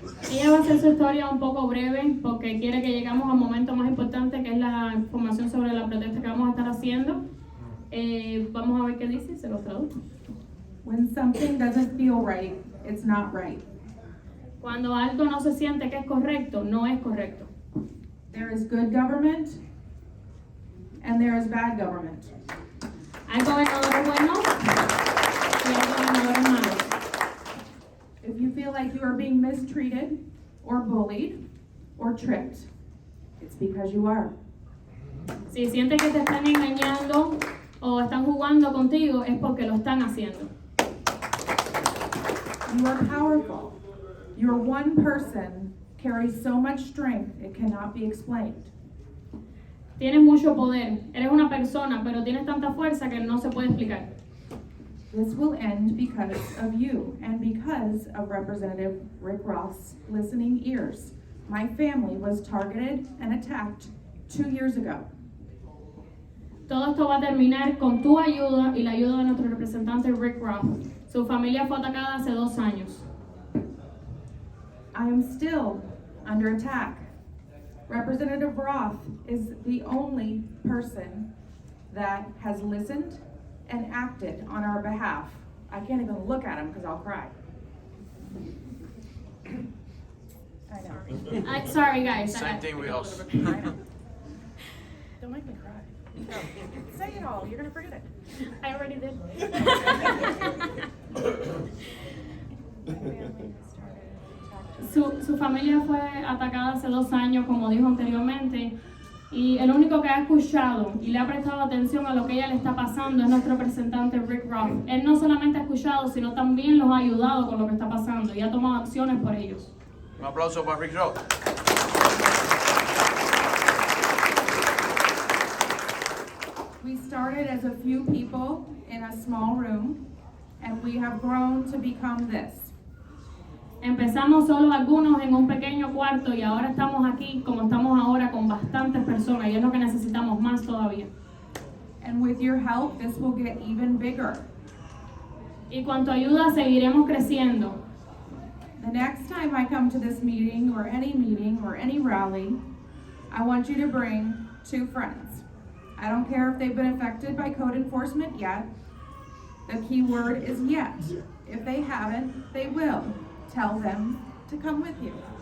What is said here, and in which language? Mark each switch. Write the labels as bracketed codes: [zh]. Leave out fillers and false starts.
[es] Ella va a hacer su historia un poco breve porque quiere que lleguemos al momento más importante, que es la información sobre la protesta que vamos a estar haciendo. Vamos a ver qué dice, se lo traduzco. [en] When something doesn't feel right, it's not right. [es] Cuando algo no se siente que es correcto, no es correcto. [en] There is good government and there is bad government. [es] Hay gobernadores buenos y hay gobernadores malos. [en] If you feel like you are being mistreated or bullied or tricked, it's because you are. [es] Si sientes que te están engañando o están jugando contigo, es porque lo están haciendo. [en] You are powerful. Your one person carries so much strength it cannot be explained. [es] Tienes mucho poder, eres una persona, pero tienes tanta fuerza que no se puede explicar. [en] This will end because of you and because of Representative Rick Roth's listening ears. My family was targeted and attacked 2 years ago. [es] Todo esto va a terminar con tu ayuda y la ayuda de nuestro representante Rick Roth. Su familia fue atacada hace 2 años. [en] I am still under attack. Representative Roth is the only person that has listened and acted on our behalf. I can't even look at him because I'll cry. I know. Sorry guys. Same thing we all. I know. Don't make me cry. No. Say it all. You're gonna forget it. I already did. [es] Su familia fue atacada hace 2 años, como dijo anteriormente, y el único que ha escuchado y le ha prestado atención a lo que ella le está pasando es nuestro representante Rick Roth. Él no solamente ha escuchado, sino también los ha ayudado con lo que está pasando y ha tomado acciones por ellos. Un aplauso para Rick Roth. [en] We started as a few people in a small room, and we have grown to become this. [es] Empezamos solo algunos en un pequeño cuarto y ahora estamos aquí como estamos ahora con bastantes personas y es lo que necesitamos más todavía. [en] And with your help, this will get even bigger. [es] Y con tu ayuda seguiremos creciendo. [en] The next time I come to this meeting or any rally, I want you to bring 2 friends. I don't care if they've been affected by code enforcement yet. The key word is yet. If they haven't, they will. Tell them to come with you.